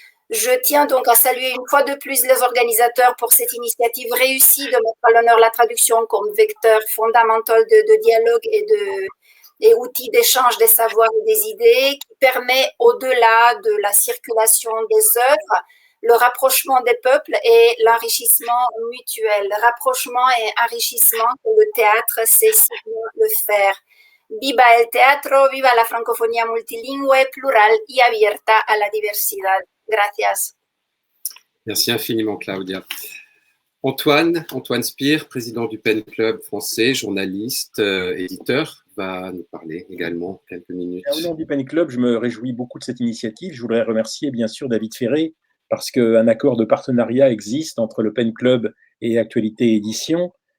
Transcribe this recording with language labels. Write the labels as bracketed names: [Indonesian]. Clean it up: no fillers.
[French] Je tiens donc à saluer une fois de plus les organisateurs pour cette initiative réussie de mettre à l'honneur la traduction comme vecteur fondamental de dialogue et outil d'échange des savoirs et des idées qui permet, au-delà de la circulation des œuvres, le rapprochement des peuples et l'enrichissement mutuel. Rapprochement et enrichissement que le théâtre sait si bien le faire. [Spanish] Viva el teatro, viva la francofonía multilingüe, plural y abierta a la diversidad. Gracias. [French] Merci infiniment, Claudia. Antoine Spire, président du Pen Club français, journaliste, éditeur, va nous parler également quelques minutes. Au nom du Pen Club, je me réjouis beaucoup de cette initiative. Je voudrais remercier bien sûr David Ferré parce qu'un accord de partenariat existe entre le Pen Club et Actualité Édition.